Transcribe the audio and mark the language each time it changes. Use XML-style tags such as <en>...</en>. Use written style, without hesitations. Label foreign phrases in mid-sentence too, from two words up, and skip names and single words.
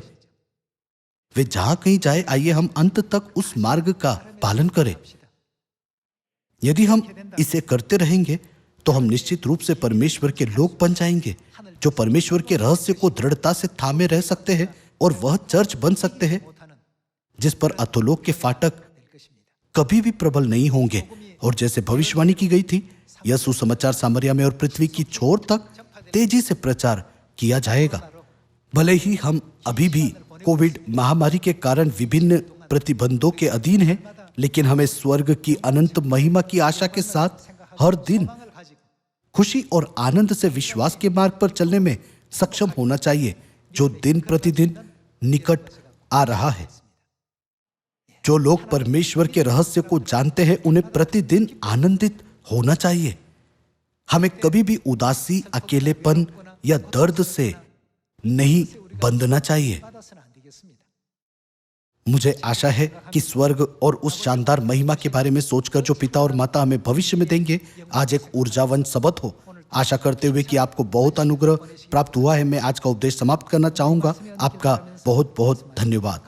<hi>वे जहां कहीं जाए, आइए हम अंत तक उस मार्ग का पालन करें। यदि हम इसे करते रहेंगे तो हम निश्चित रूप से परमेश्वर के लोग बन जाएंगे, जो परमेश्वर के रहस्य को दृढ़ता से थामे रह सकते हैं, और वह चर्च बन सकते हैं</hi> <ko>못하는</ko> <hi>जिस पर अधोलोक के फाटक</hi> <ko>될 것입니다.</ko> <hi>कभी भी प्रबल नहीं होंगे। और जैसे भविष्यवाणी की गई थी, यह सुसमाचार सामरिया में और पृथ्वी की छोर तक तेजी से प्रचार किया जाएगा। भले ही हम अभी भी कोविड महामारी के कारण विभिन्न प्रतिबंधों के अधीन हैं, लेकिन हमें स्वर्ग की अनंत महिमा की आशा के साथ हर दिन</hi> <ko>소망을 가지고</ko> <hi>खुशी और आनंद से विश्वास के मार्ग पर चलने में सक्षम होना चाहिए, जो दिन प्रतिदिन निकट आ रहा है। जो लोग परमेश्वर के रहस्य को जानते हैं, उन्हें प्रतिदिन आनंदित होना चाहिए। हमें कभी भी उदासी, अकेलेपन या दर्द से नहीं बंधना चाहिए।</hi> <ko>받아서는 안 되겠습니다.</ko> <hi>मुझे आशा है कि स्वर्ग और उस शानदार महिमा के बारे में सोचकर जो पिता और माता हमें भविष्य में देंगे, आज एक ऊर्जावान सबत हो। आशा करते हुए कि आपको बहुत अनुग्रह प्राप्त हुआ है, मैं आज का उपदेश समाप्त करना चाहूंगा। आपका बहुत बहुत धन्यवाद।</hi>